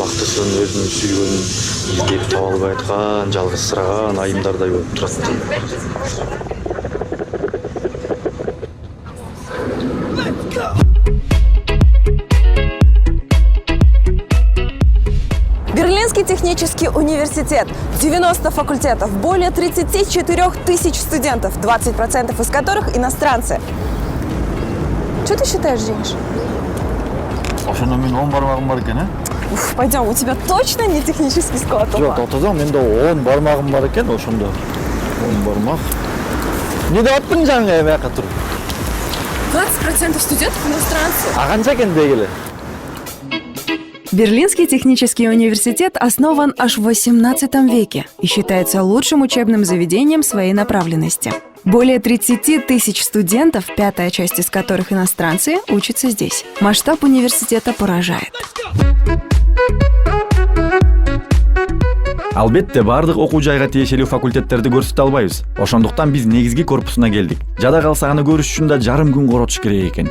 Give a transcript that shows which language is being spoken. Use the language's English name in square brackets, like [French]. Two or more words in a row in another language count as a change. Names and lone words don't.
[Kyrgyz] бактысын, өзүнүн сүйгөнүн издеп таба албай аткан, жалгызсыраган айымдардай болуп турат. [Russian] Берлинский технический университет. 90 факультетов, более 34 тысяч студентов, 20% из которых иностранцы. Что ты считаешь, Жениш? [Kyrgyz] Ошондо мен 10 бармагым бар экен, [Russian] Уф, пойдем, у тебя точно не технический склад ума? [Kyrgyz] Жок, токтозоң, менде 10 бармагым бар экен, ошондо 10 бармак. Не деп атпын жаңы эмеяка туруп? [Russian] 20% студентов иностранцы. [Kyrgyz] А канча экен дегеле? [Russian] Берлинский технический университет основан аж в XVIII веке и считается лучшим учебным заведением своей направленности. Более 30 тысяч студентов, пятая часть из которых иностранцы, учатся здесь. Масштаб университета поражает. [Kyrgyz] Албетте, бардык окуу жайга тиешелүү факультеттерди көрсөтө албайбыз. Ошондуктан биз негизги корпусуна келдик. Жада калса аны көрүш үчүн да жарым күн коротуш керек экен.